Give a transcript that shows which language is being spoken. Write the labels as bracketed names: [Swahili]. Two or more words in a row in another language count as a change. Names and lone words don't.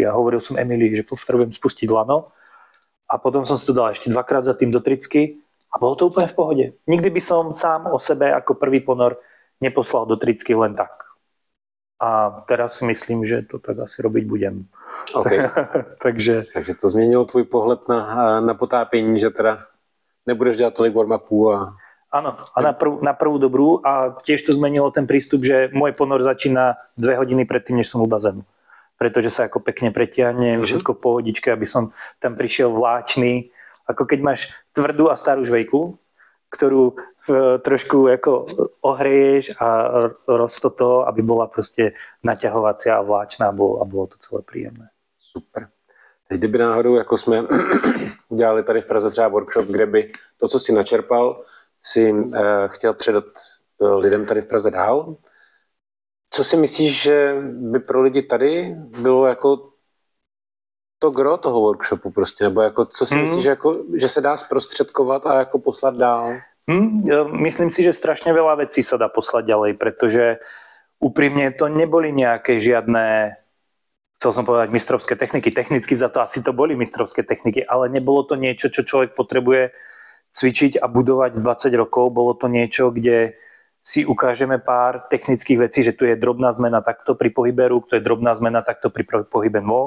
[Slovak] A hovoril som Emily, že potrebujem spustiť lano. A potom som si to dal ešte 2-krát za tým do tricky a bolo to úplne v pohode. Nikdy by som sám o sebe ako prvý ponor neposlal do tricky len tak. A teraz si myslím, že to tak asi robiť budem. Okay. [Czech] takže to změnilo tvůj pohled na potápění, že teda nebudeš dělat tolik warm-upů a... [Slovak] Áno, a na prvú dobrú a tiež to zmenilo ten prístup, že môj ponor začína 2 hodiny predtým, než som u bazénu. Pretože sa ako pekne pretiahnem, všetko v pohodičke, aby som tam prišiel vláčný. Ako keď máš tvrdú a starú žvejku, ktorú trošku ako ohreješ a roztoto, aby bola proste naťahovacia a vláčná a bolo to celé príjemné. Super. [Czech] Teď kdyby náhodou, jako jsme udělali tady v Praze třeba workshop, kde by to, co si načerpal, si chtěl předat lidem tady v Praze dál. Co si myslíš, že by pro lidi tady bylo jako to gro toho workshopu prostě, nebo jako, co si myslíš, že se dá zprostředkovat a jako poslat dál? [Slovak] Myslím si, že strašne veľa vecí sa dá poslať ďalej, pretože úprimne to neboli nejaké žiadne, chcel som povedať, mistrovské techniky. Technicky za to asi to boli mistrovské techniky, ale nebolo to niečo, čo človek potrebuje cvičiť a budovať 20 rokov. Bolo to niečo, kde si ukážeme pár technických vecí, že tu je drobná zmena takto pri pohybe rúk, tu je drobná zmena takto pri pohybe nôh.